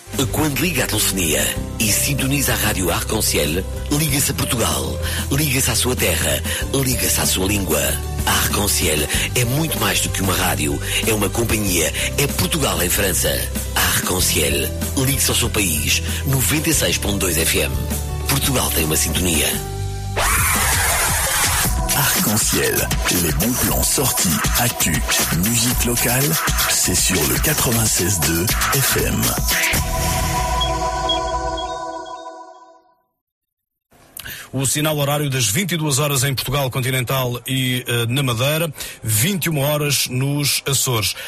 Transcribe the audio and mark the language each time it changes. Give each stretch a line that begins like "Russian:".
Portuguese: Quando liga a telefonia e sintoniza a rádio Arc-en-Ciel, liga-se a Portugal, liga-se à sua terra, liga-se à sua língua. Arc-en-Ciel é muito mais do que uma rádio, é uma companhia, é Portugal em França. Arc-en-Ciel, liga-se ao seu país, 96.2 FM. Portugal tem uma sintonia.
French: Arc-en-Ciel, les bons plans sortis, actu, musique locale, c'est sur le 96.2 FM.
Portuguese: O sinal horário das 22 horas em Portugal continental e na Madeira, 21 horas nos Açores.